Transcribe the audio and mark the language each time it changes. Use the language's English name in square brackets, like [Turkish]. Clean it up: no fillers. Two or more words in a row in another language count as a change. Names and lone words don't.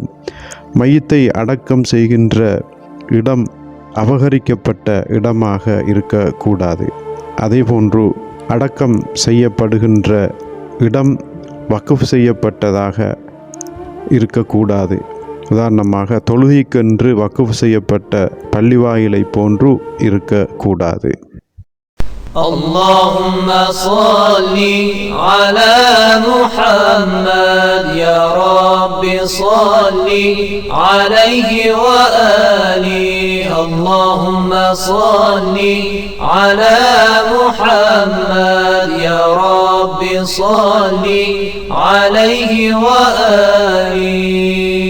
[Tamil] மையத்தை அடக்கம் செய்கின்ற இடம் அபகரிக்கப்பட்ட இடமாக இருக்கக்கூடாது. அதேபோன்று அடக்கம் செய்யப்படுகின்ற இடம் வக்ஃப் செய்யப்பட்டதாக இருக்கக்கூடாது. உதாரணமாக தொழுகைக்கென்று வக்ஃப் செய்யப்பட்ட பள்ளிவாயிலை போன்று இருக்கக்கூடாது. [Arabic] اللهم صل على محمد يا رب صل عليه وآله. اللهم صل على محمد يا رب صل عليه وآله.